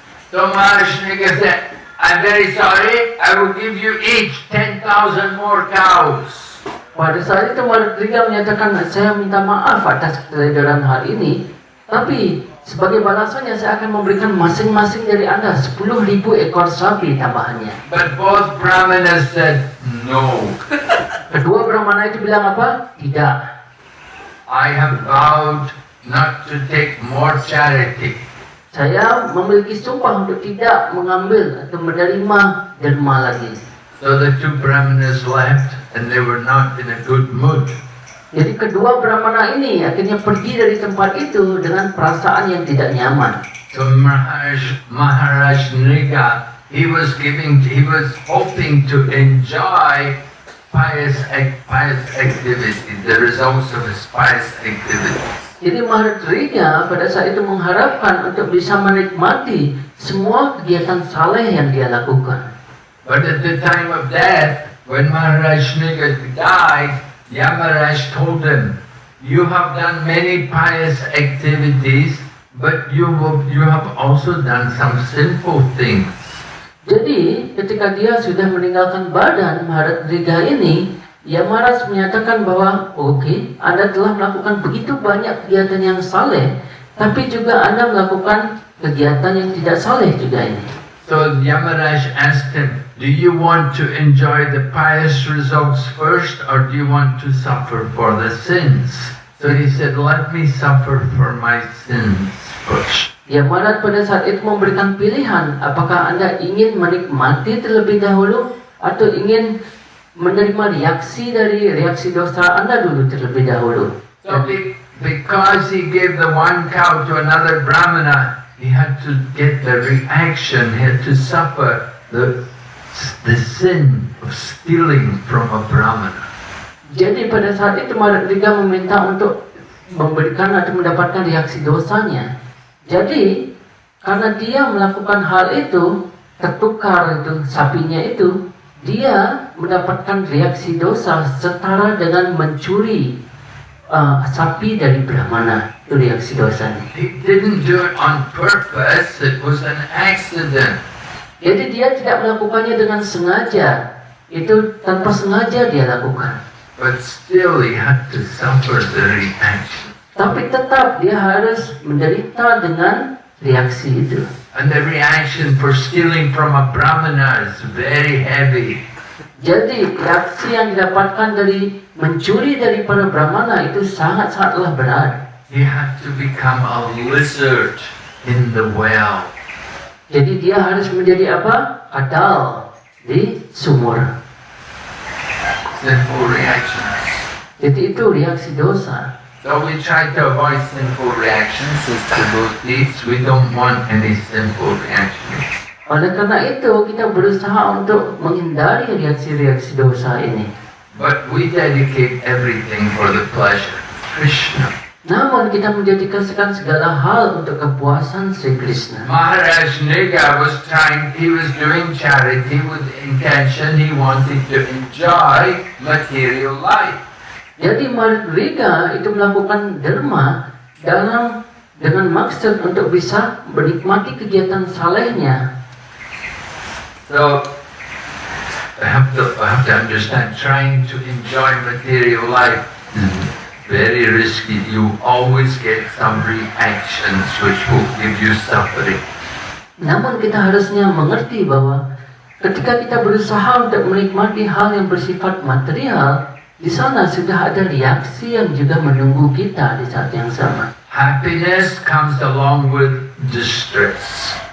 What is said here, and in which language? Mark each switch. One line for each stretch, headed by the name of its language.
English: So Maharaj Niga said, I'm very sorry, I will give you each 10,000 more cows.
Indonesian: Pada saat itu Maharaj Niga menyatakan, saya minta maaf atas keteledoran hal ini, tapi sebagai balasannya saya akan memberikan masing-masing dari Anda 10,000 ekor sapi tambahannya.
English: But both brahmanas said, no.
Indonesian: Kedua brahmana itu bilang apa? Tidak.
English: I have vowed not to take more charity.
Indonesian: Saya memiliki sumpah untuk tidak mengambil atau menerima derma lagi.
English: So the two brahmanas left and they were not in a good mood.
Indonesian: Jadi kedua brahmana ini akhirnya pergi dari tempat itu dengan perasaan yang tidak nyaman.
English: So Maharaj Niga, he was hoping to enjoy pious activity, the results of his pious activities.
Indonesian: Jadi Mahardriga pada saat itu mengharapkan untuk bisa menikmati semua kegiatan saleh yang dia lakukan.
English: But at the time of death, when Maharaj Niga died, Yamaraj told him, "You have done many pious activities, but you have also done some sinful things."
Indonesian: Jadi ketika dia sudah meninggalkan badan Mahardriga ini, Yamaraj menyatakan bahwa oke, Anda telah melakukan begitu banyak kegiatan yang saleh, tapi juga Anda melakukan kegiatan yang tidak saleh juga ini.
English: So Yamaraj asked him, "Do you want to enjoy the pious results first, or do you want to suffer for the sins?" So he said, "Let me suffer for my sins first."
Indonesian: Yamaraj pada saat itu memberikan pilihan, apakah Anda ingin menikmati terlebih dahulu atau ingin menerima reaksi dari reaksi dosa Anda dulu terlebih dahulu.
English: So because he gave the one cow to another Brahmana, he had to get the reaction, he had to suffer the sin of stealing from a Brahmana.
Indonesian: Jadi pada saat itu Mahardriga meminta untuk memberikan atau mendapatkan reaksi dosanya. Jadi karena dia melakukan hal itu, tertukar itu sapinya itu, dia mendapatkan reaksi dosa setara dengan mencuri sapi dari Brahmana. Itu reaksi dosanya.
English: He didn't do it on purpose, it was an accident.
Indonesian: Jadi dia tidak melakukannya dengan sengaja. Itu tanpa sengaja dia lakukan.
English: But still he had to suffer the reaction.
Indonesian: Tapi tetap dia harus menderita dengan reaksi itu.
English: And the reaction for stealing from a Brahmana is very heavy.
Indonesian: Jadi reaksi yang didapatkan dari mencuri dari para Brahmana itu sangat-sangatlah berat.
English: He had to become a lizard in the well.
Indonesian: Jadi dia harus menjadi apa? Kadal di sumur.
English: Sinful reactions.
Indonesian: Jadi itu reaksi dosa.
English: So we try to avoid sinful reactions as devotees. We don't want any sinful reactions.
Indonesian: Oleh karena itu kita berusaha untuk menghindari reaksi-reaksi dosa ini.
English: But we dedicate everything for the pleasure of Krishna.
Indonesian: Namun kita menjadikan segala hal untuk kepuasan Sri Krishna.
English: Maharaj Niga he was doing charity with intention he wanted to enjoy material life.
Indonesian: Jadi Mahardriga itu melakukan derma dengan maksud untuk bisa menikmati kegiatan salehnya.
English: So I have to understand, trying to enjoy material life is very risky. You always get some reactions which will give you suffering.
Indonesian: Namun kita harusnya mengerti bahwa ketika kita berusaha untuk menikmati hal yang bersifat material, di sana sudah ada reaksi yang juga menunggu kita di saat yang sama.
English: Happiness comes along with distress.